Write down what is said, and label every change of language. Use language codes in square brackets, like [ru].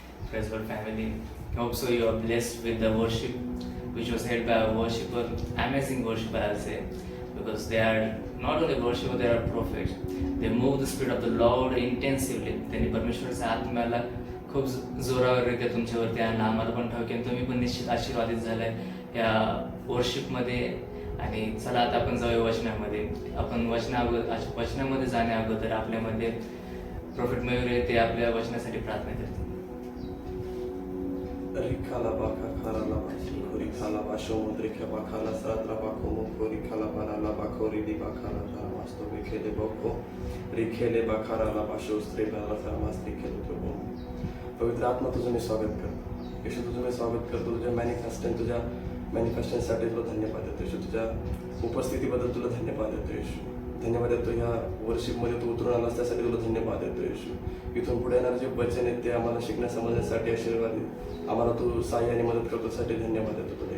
[en] Praise God, family. Hope so you are blessed with the worship which was held by a worshiper, amazing worshiper I'll say, because they are not only worshiper, they are prophets. They move the spirit of the Lord intensively. [mr] त्यांनी परमेश्वराच्या आत्म्याला खूप जोरावररित्या तुमच्यावरती आणलं. आम्हाला पण ठाऊक आहे तुम्ही पण निश्चित आशीर्वादित झालाय या वर्शिपमध्ये. आणि चला आता आपण जाऊया वचनामध्ये. आपण वचनामध्ये जाण्या अगोदर आपल्यामध्ये प्रॉफिट मयूर ते आपल्या वचनासाठी प्रार्थना करतील. Rikala baka kala la basi kori kala basho mudrika bakala satra bako mukori kala bana la bakori di bakala la masto bikele boko rikele bakara la basho streba la samas rikele तो पवित्र आत्मा तुझं मी स्वागत करतो. येशू तुझं मी स्वागत करतो. तुझ्या मॅनिफेस्टेशनसाठी तुला धन्यवाद देतो. येशू तुझ्या उपस्थितीबद्दल तुला धन्यवाद देतो. येशू धन्यवाद देतो. ह्या वर्शिपमध्ये तू उतरून आलास त्यासाठी तुला धन्यवाद देतो. येशू इथून पुढे येणारे जे वचन आहेत ते आम्हाला शिकण्या समजण्यासाठी आशीर्वाद आम्हाला तू सहाय्य आणि मदत करतो साठी धन्यवाद देतो तुला.